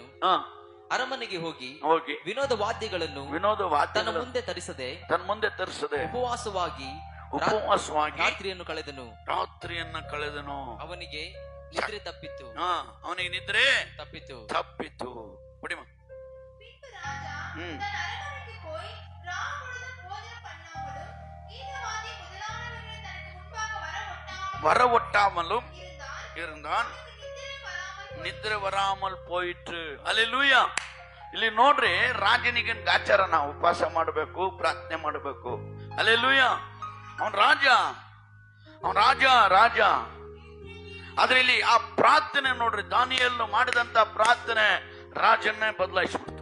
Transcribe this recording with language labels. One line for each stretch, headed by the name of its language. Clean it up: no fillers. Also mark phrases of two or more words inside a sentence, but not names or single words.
Kannada: ಅರಮನೆಗೆ ಹೋಗಿ ವಿನೋದ ವಾದ್ಯಗಳನ್ನು ತನ್ನ ಮುಂದೆ ತರಿಸದೆ ಉಪವಾಸವಾಗಿ ರಾತ್ರಿಯನ್ನು ಕಳೆದನು. ಅವನಿಗೆ ನಿದ್ರೆ ತಪ್ಪಿತು. ಅವನಿಗೆ ನಿದ್ರೆ ತಪ್ಪಿತು.
Tamil: வர ஒட்டாமலும் இருந்தான், நித்திரை வராமல் போயிட்டு. ಅಲ್ಲೆಲೂಯಾ.
Kannada: ಇಲ್ಲಿ ನೋಡ್ರಿ, ರಾಜನಿಗೆ ಗಾಚಾರ, ನಾವು ಉಪವಾಸ ಮಾಡಬೇಕು, ಪ್ರಾರ್ಥನೆ ಮಾಡಬೇಕು. ಅಲ್ಲೆಲೂಯಾ. ಅವನ್ ರಾಜ. ಆದ್ರೆ ಇಲ್ಲಿ ಆ ಪ್ರಾರ್ಥನೆ ನೋಡ್ರಿ, ದಾನಿಯೇಲನು ಮಾಡಿದಂತ ಪ್ರಾರ್ಥನೆ ರಾಜನ್ನೇ ಬದಲಾಯಿಸ್ಬಿಡ್ತು.